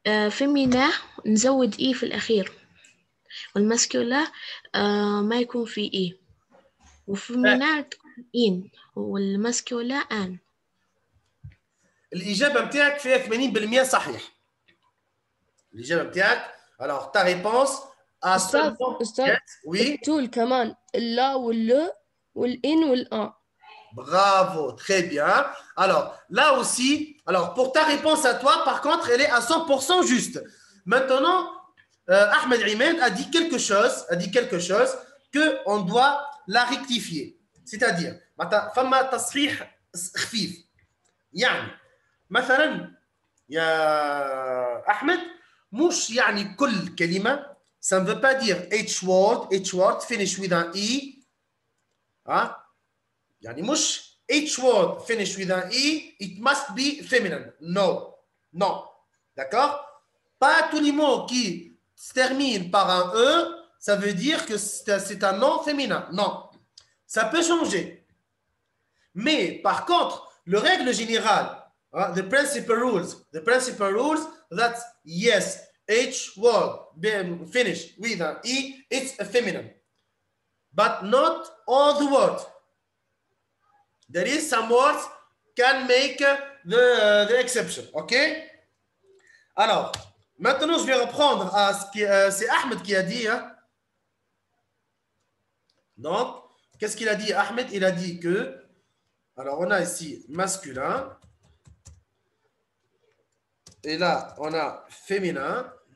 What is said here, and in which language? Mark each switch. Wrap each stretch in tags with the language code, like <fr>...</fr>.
<ar>فيمينا نزود إي في الأخير والماسكولا ما يكون في إي وفيمينا تكون إين والماسكولا آن. الإجابة متاعك فيها 80% صحيح. الإجابة متاعك</ar> <fr>alors ta réponse à</fr> <ar>أستاذ</ar> <fr>oui.</fr> <ar>التول كمان اللا واللو والإن والآن.</ar> <fr>Bravo, très bien. Alors, là aussi, alors pour ta réponse à toi, par contre, elle est à 100% juste. Maintenant, Ahmed Imed a dit quelque chose qu'on doit la rectifier. C'est-à-dire,</fr> <ar>فما تصحيح خفيف. يعني مثلا يا أحمد مش يعني كل كلمة.</ar> <fr>Ça ne veut pas dire</fr> <en>each word finish with</en> <fr>un E.</fr> <ar>ها يعني مش</ar> <en>each word finish with un E, it must be feminine.</en> <fr>Non. Non. D'accord? Pas tous les mots qui se terminent par un E, ça veut dire que c'est un nom féminin. Non. Ça peut changer. Mais par contre, la règle générale,</fr> <en>the principal rules that yes, each word being finished with an E, it's a feminine. But not all the words. There is some words can make the exception. OK?</en> <fr>Alors, maintenant, je vais reprendre à ce que c'est Ahmed qui a dit. Hein? Donc, qu'est-ce qu'il a dit, Ahmed? Il a dit que, alors on a ici masculin, et là, on a féminin.</fr>